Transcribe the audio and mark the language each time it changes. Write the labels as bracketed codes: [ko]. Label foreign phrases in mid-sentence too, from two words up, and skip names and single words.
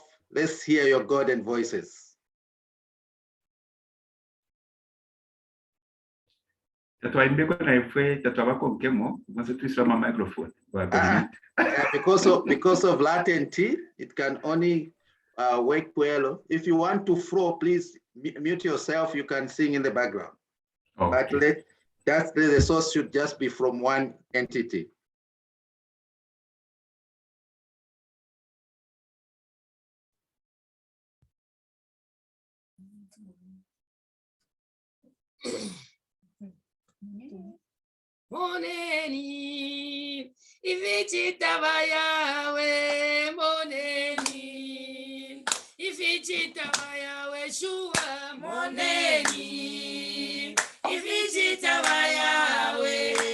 [en] Let's hear your golden voices. Because of latency, it can only work well. If you want to flow, please mute yourself. You can sing in the background. Okay. But the source should just be from one entity. [bem] Moneni, ifichitaba yawe, moneni, ifichitaba yawe, shua, moneni, ifichitaba yawe,